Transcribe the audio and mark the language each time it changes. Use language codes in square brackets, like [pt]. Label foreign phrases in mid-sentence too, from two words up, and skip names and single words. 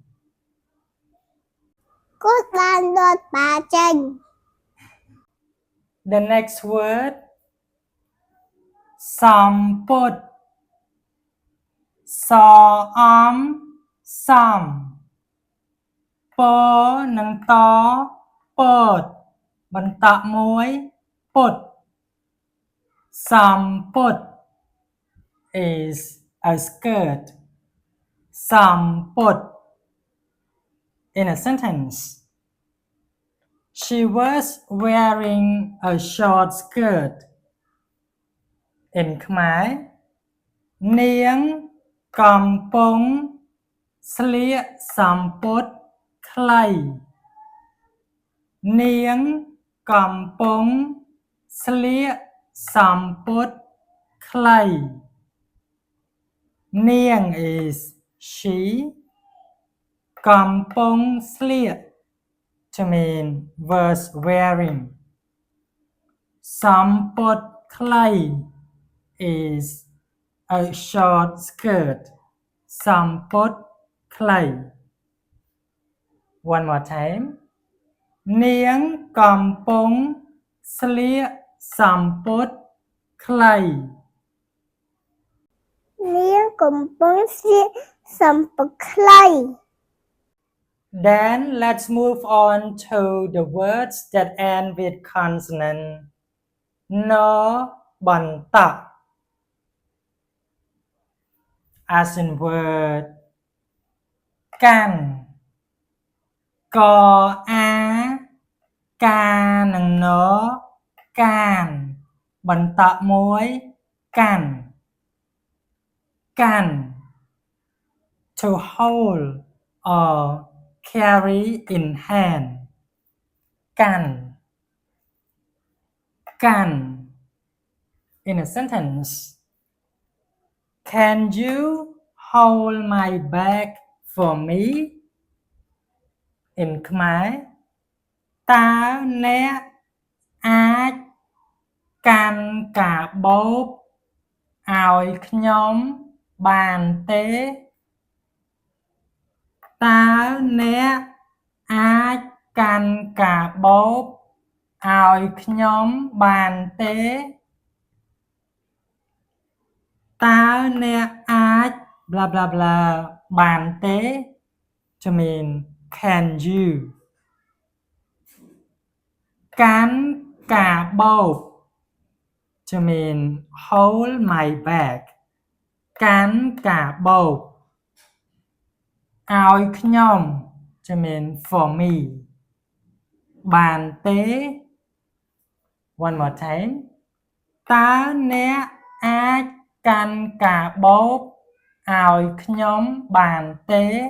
[km] គាត់បានទាត់បាល់ចេញ [en] The next word [km] សំពត់សអំសំពនិងត ពតបន្តមួយពុតសំពត់ [en] is a skirt សំពត់ in a sentence she was wearing a short skirt in [km] ខ្មែរនាងកំពុងស្លៀកសំពត់ខ្លី នាងកំពុងស្លៀកសំពត់ខ្លីនាង [en] is she [km] កំពុងស្លៀក [en] to mean was wearing [km] សំពត់ខ្លី [en] is a short skirt [km] សំពត់ខ្លី [en] one more time [km] នាងកំពុងស្លៀកសំពត់ខ្លី នាងកំពុងស្លៀកសំពត់ខ្លី [en] Then let's move on to the words that end with consonant no បន្ត as in word [km] កាន់កអាកានិងណកានបន្តមួយកាន់ [en] កាន់ to hold or carry in hand កាន់កាន់ in a sentence Can you hold my bag for me in [km] ខ្មែរតើអ្នកអាចកាន់កាបូបឲ្យខ្ញុំបានទេតើអ្នកអាចកាន់កាបូបឲ្យខ្ញុំបានទេ តើអ្នកអាច [en] blah blah blah [km] បានទេ [en] to mean can you [km] កាន់កាបូប [en] to mean hold my bag [km] កាន់កាបូបឲ្យខ្ញុំ [en] to mean for me [km] បានទេ [en] one more time [km] តើអ្នកអាចកាន់កាបូបឲ្យខ្ញុំបានទេ